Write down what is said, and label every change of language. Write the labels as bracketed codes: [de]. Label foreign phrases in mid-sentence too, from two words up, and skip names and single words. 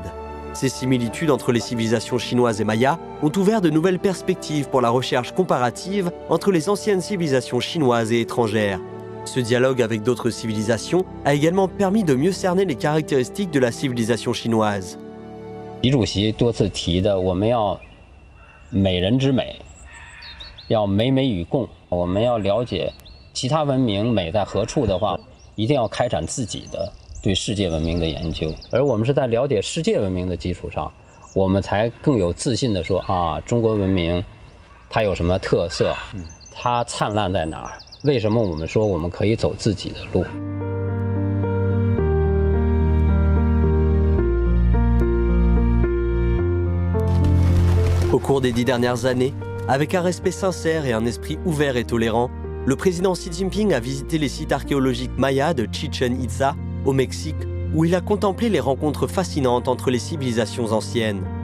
[fr] Ces similitudes entre les civilisations chinoises et mayas ont ouvert de nouvelles perspectives pour la recherche comparative entre les anciennes civilisations chinoises et étrangères. Ce dialogue avec d'autres civilisations a également permis de mieux cerner les caractéristiques de la civilisation chinoise. [zh] 习主席多次提的，我们要美人之美，要美美与共。我们要了解其他文明美在何处的话，一定要开展自己的对世界文明的研究。而我们是在了解世界文明的基础上，我们才更有自信地说中国文明它有什么特色，它灿烂在哪儿？为什么我们说我们可以走自己的路？ [fr] Au cours des 10 dernières années, avec un respect sincère et un esprit ouvert et tolérant, le président Xi Jinping a visité les sites archéologiques mayas de Chichen Itza, au Mexique, où il a contemplé les rencontres fascinantes entre les civilisations anciennes.